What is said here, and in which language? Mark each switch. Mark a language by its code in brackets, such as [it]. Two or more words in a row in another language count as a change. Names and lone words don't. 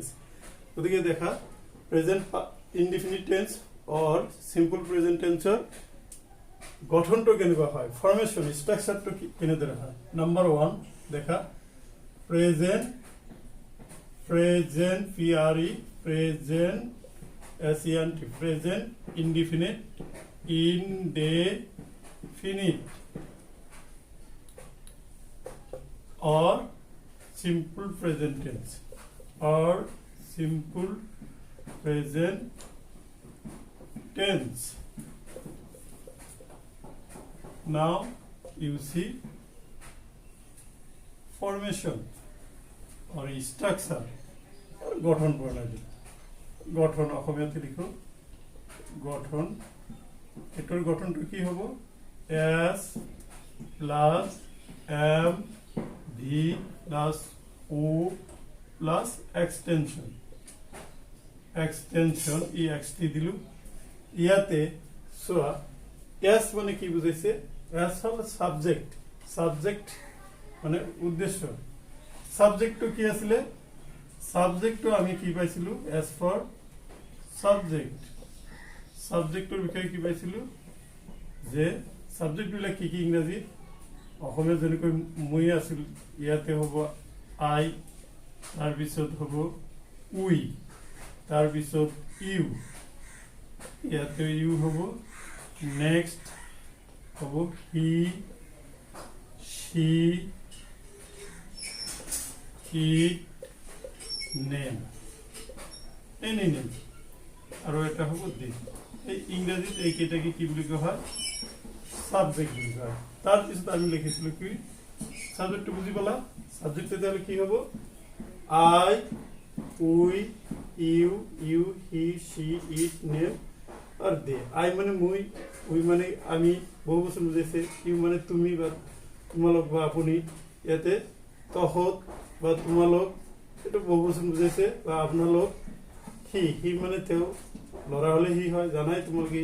[as] গতিকে দেখা [en] present indefinite tense or simple present tenseৰ [as] গঠনটো কেনেকুৱা হয়, [en] formation structureটো [as] কেনেদৰে হয়। [en] নাম্বাৰ 1 দেখা present PRE present SENT present indefinite indefinite or simple present tense or simple present tense. Now you see formation or structure, [as] গঠন প্ৰণালী। গঠন অসমীয়াতে লিখো গঠন। এটার গঠনটা কি হবো, S [en] plus M V plus O plus extension E X T [as] দিলু। ইয়াতে চোৱা S মানে কি বুঝাইছে, S হল সাবজেক্ট মানে উদ্দেশ্য। সাবজেক্টটো কি আছিলে, সাবজেক্টটো আমি কি পাইছিলো, [en] S for subject. [as] সাবজেক্টৰ বিষয়ে কি পাইছিলো যে সাবজেক্টবিলাক কি কি ইংৰাজী, অসমীয়া যেনেকৈ মই আছিল, ইয়াতে হ'ব আই, তাৰপিছত হ'ব উই, তাৰপিছত ইউ, ইয়াতে ইউ হ'ব, নেক্সট হ'ব [en] he, she, it, name, any name, [as] আৰু এটা হ'ব দিস। এই ইংৰাজীত এইকেইটাকে কি বুলি কোৱা হয়, সাবজেক্ট বুলি কোৱা হয়। তাৰপিছত আমি লিখিছিলো কি সাবজেক্টটো বুজি পালা। সাবজেক্ট তেতিয়াহ'লে কি হ'ব, [en] I, we, you, he, she, it, name আৰু দে। [as] আই মানে মই, উই মানে আমি, বহু বছৰ বুজাইছে, ইউ মানে তুমি বা তোমালোক বা আপুনি, ইয়াতে তহঁত বা তোমালোক, এইটো বহু বছৰ বুজাইছে, বা আপোনালোক। হি মানে তেওঁ, ল'ৰা হলে হি হয়, জানাই তোমালোকে।